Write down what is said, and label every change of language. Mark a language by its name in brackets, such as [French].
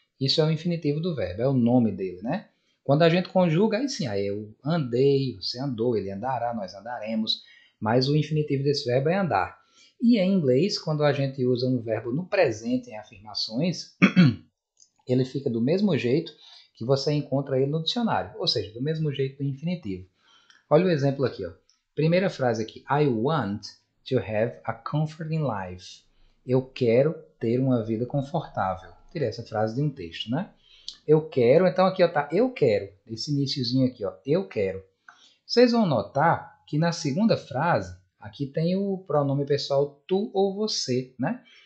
[Portuguese] Isso é o infinitivo do verbo, é o nome dele, né? Quando a gente conjuga, aí sim, aí eu andei, você andou, ele andará, nós andaremos, mas o infinitivo desse verbo é andar. E em inglês, quando a gente usa um verbo no presente em afirmações, ele fica do mesmo jeito que você encontra ele no dicionário, ou seja, do mesmo jeito do infinitivo. Olha o exemplo aqui, ó. Primeira frase aqui, [English] I want to have a comforting life. [Portuguese] Eu quero ter uma vida confortável. Tirei essa frase de um texto, né? Eu quero, então aqui ó, tá eu quero, esse iniciozinho aqui, ó, eu quero. Vocês vão notar que na segunda frase, aqui tem o pronome pessoal tu ou você, né?